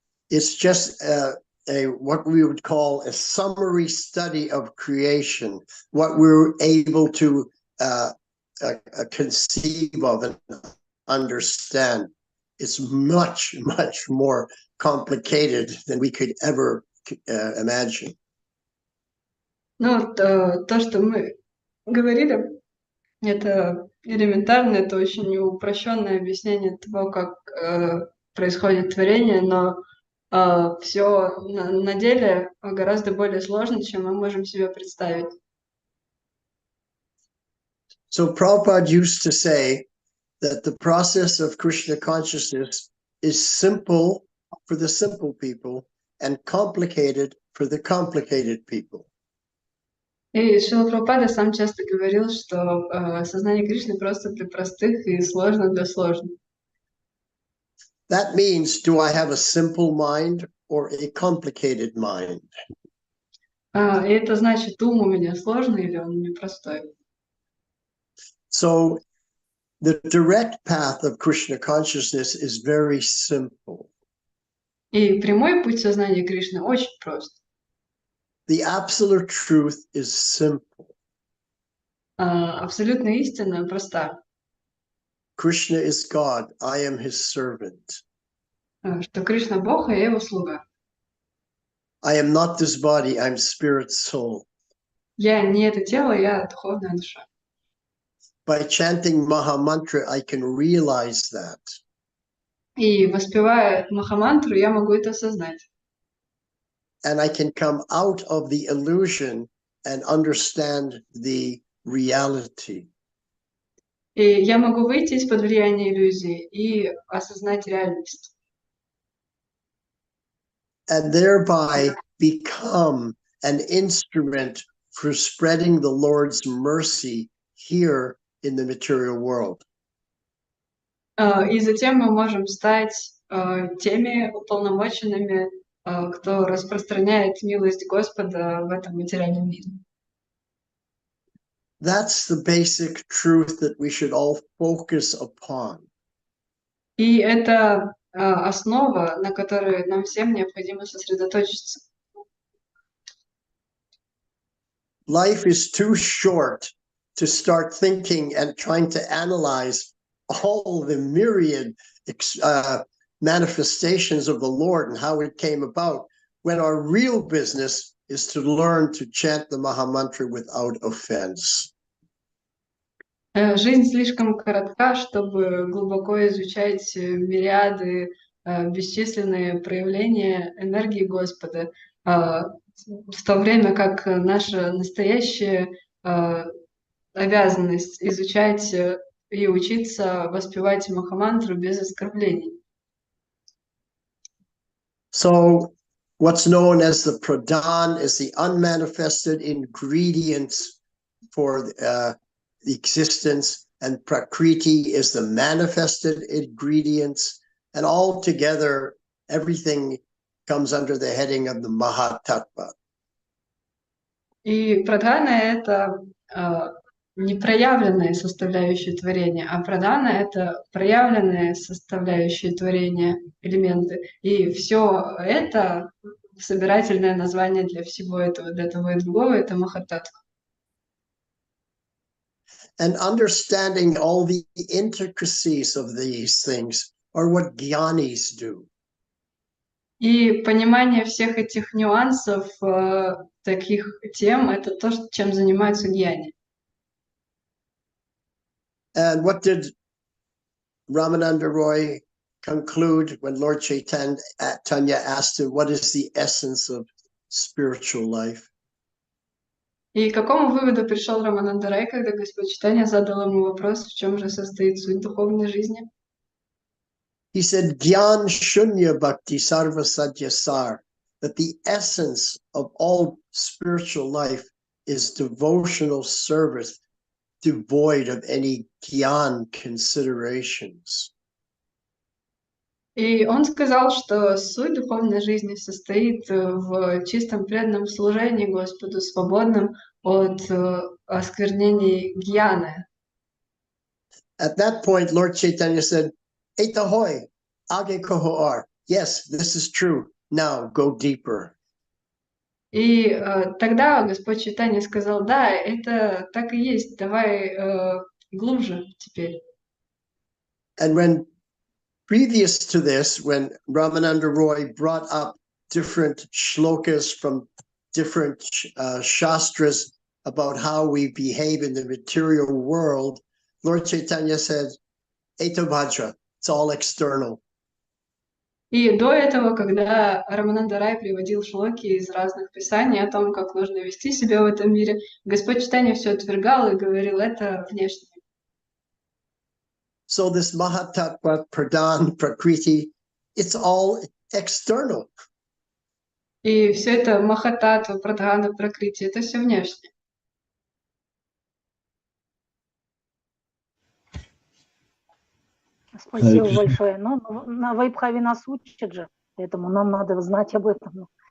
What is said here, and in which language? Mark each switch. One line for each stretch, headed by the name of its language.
English: It's just what we would call a summary study of creation, what we're able to conceive of and understand. It's much, much more complicated than we could ever imagine.
Russian: Ну, то, что мы говорили, это элементарно, это очень упрощенное объяснение того, как происходит творение, но все на деле гораздо более сложно, чем мы можем себе представить.
English: So Prabhupada used to say that the process of Krishna consciousness is simple for the simple people and complicated for the complicated people.
Russian: И Шрила Прабхупада сам часто говорил, что сознание Кришны просто для простых и сложно для сложных.
English: That means, do I have a simple mind or a complicated mind?
Russian: И это значит, ум у меня сложный или он непростой.
English: So the direct path of Krishna consciousness is very simple.
Russian: И прямой путь сознания Кришны очень прост.
English: The absolute truth is simple.
Russian: Абсолютная истина проста.
English: Krishna is God. I am his servant.
Russian: Что Кришна Бог, а я его слуга.
English: I am not this body. I'm spirit soul.
Russian: Я не это тело, я духовная душа.
English: By chanting Maha Mantra, I can realize that.
Russian: И воспевая Махамантру, я могу это осознать.
English: And I can come out of the illusion and understand the reality.
Russian: И я могу выйти из-под влияния иллюзии и осознать реальность.
English: And thereby become an instrument for spreading the Lord's mercy here in the material world.
Russian: И затем мы можем стать теми уполномоченными, кто распространяет милость Господа в этом материальном мире.
English: That's the basic truth that we should all focus upon.
Russian: И это основа, на которой нам всем необходимо сосредоточиться.
English: Life is too short to start thinking and trying to analyze all the myriad manifestations of the Lord and how it came about, when our real business is to learn to chant the Maha Mantra without offense.
Russian: Жизнь слишком коротка, чтобы глубоко изучать мириады, бесчисленные проявления энергии Господа, в то время как наша настоящая обязанность изучать и учиться воспевать Махамантру без оскорблений.
English: So what's known as the pradhan is the unmanifested ingredients for the existence, and prakriti is the manifested ingredients, and all together everything comes under the heading of the Mahatattva.
Russian: И прадхана — это непроявленные составляющие творения, а прадхана — это проявленные составляющие творения, элементы. И все это собирательное название для всего этого, для того и другого, это Махататтва.
English: And understanding all the intricacies of these things are what jnanis do.
Russian: И понимание всех этих нюансов, таких тем, это то, чем занимаются гьяни.
English: And what did Ramananda Roy conclude when Lord Chaitanya asked him, what is the essence of spiritual life?
Russian: И к какому выводу пришел Рамананда Рай, когда Господь Чайтанья задал ему вопрос, в чем же состоит суть духовной жизни?
English: He said,
Bangla: Gyan Shunya Bhakti Sarva Sadhya Sar,
English: that the essence of all spiritual life is devotional service, devoid of any gyan considerations.
Russian: И он сказал, что суть духовной жизни состоит в чистом преданном служении Господу, свободном от осквернений гьяны.
English: At that point, Lord Chaitanya said,
Bangla: Etahoy, age kohoar.
English: Yes, this is true. Now go deeper.
Russian: И тогда Господь Чайтанья сказал, да, это так и есть, давай глубже теперь.
English: And when previous to this, when Ramananda Roy brought up different shlokas from different shastras about how we behave in the material world, Lord Chaitanya said,
Bangla: Eto Vajra,
English: it's all external.
Russian: И до этого, когда Рамананда Рай приводил шлоки из разных писаний о том, как нужно вести себя в этом мире, Господь Чайтанья все отвергал и говорил, это внешне.
English: So this Mahatattva, Pradhan, Prakriti, it's all external.
Russian: И все это Махататтва, Прадхана, Пракрити, это все внешне. Спасибо большое. Ну, на Вайбхаве нас учат же, поэтому нам надо знать об этом.